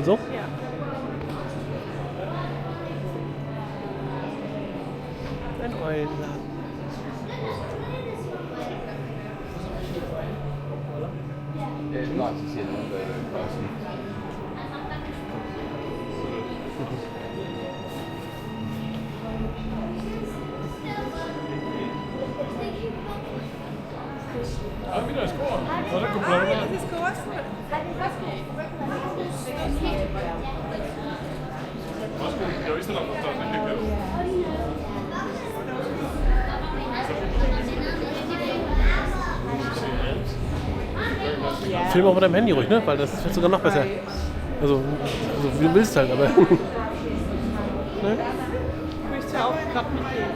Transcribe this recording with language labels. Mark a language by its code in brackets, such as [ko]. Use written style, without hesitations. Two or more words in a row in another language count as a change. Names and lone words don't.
[de] Also einmal so und einmal so? Ja. ein Eulenladen. [en] I'd like to see them in person. [es] Ah, mira, es como. Vas a comprar una. ¿Ya viste la foto de que quedó? [de] Film auch mit deinem Handy ruhig, ne? Weil das wird sogar noch besser. Also wie du willst halt, aber. Ne? Ich möchte ja auch gerade mitnehmen.